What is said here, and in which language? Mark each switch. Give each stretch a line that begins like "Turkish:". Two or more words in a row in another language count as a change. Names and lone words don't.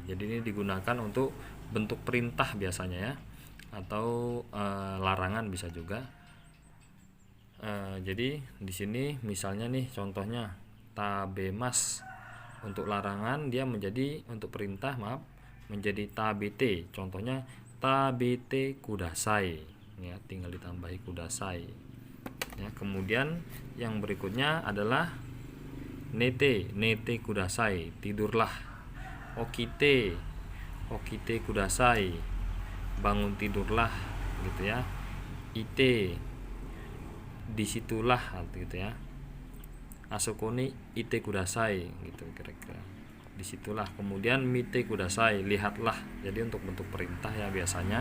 Indonesian: Jadi ini digunakan untuk bentuk perintah biasanya ya, atau larangan bisa juga. Jadi di sini misalnya nih contohnya tabemas untuk larangan, dia menjadi untuk perintah menjadi tabete. Contohnya
Japanese: 食べてください
Indonesian: ya, tinggal ditambahi kudasai ya. Kemudian yang berikutnya adalah
Japanese: 寝てください,
Indonesian: tidurlah.
Japanese: 起きてください,
Indonesian: bangun tidurlah gitu ya. Ite, disitulah gitu ya.
Japanese: あそこにいてください
Indonesian: gitu kira-kira. Disitulah. Kemudian
Japanese: 見てください,
Indonesian: lihatlah. Jadi untuk bentuk perintah ya biasanya.